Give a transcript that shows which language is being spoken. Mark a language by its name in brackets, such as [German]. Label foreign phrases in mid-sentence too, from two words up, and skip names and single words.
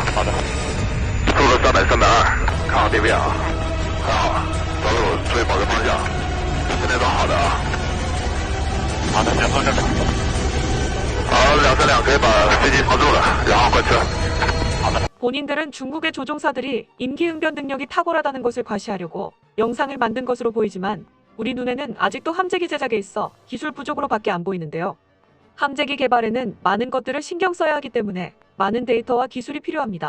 [Chinese] 好的。速度300、320，看好地面啊。看好，走路注意保持方向。现在都好的啊。好的，先坐这边。好，232可以把飞机防住了，然后关车。好的。 [Korean] 본인들은 중국의 조종사들이 임기응변 능력이 탁월하다는 것을 과시하려고 영상을 만든 것으로 보이지만 우리 눈에는 아직도 함재기 제작에 있어 기술 부족으로밖에 안 보이는데요. 함재기 개발에는 많은 것들을 신경 써야 하기 때문에 많은 데이터와 기술이 필요합니다.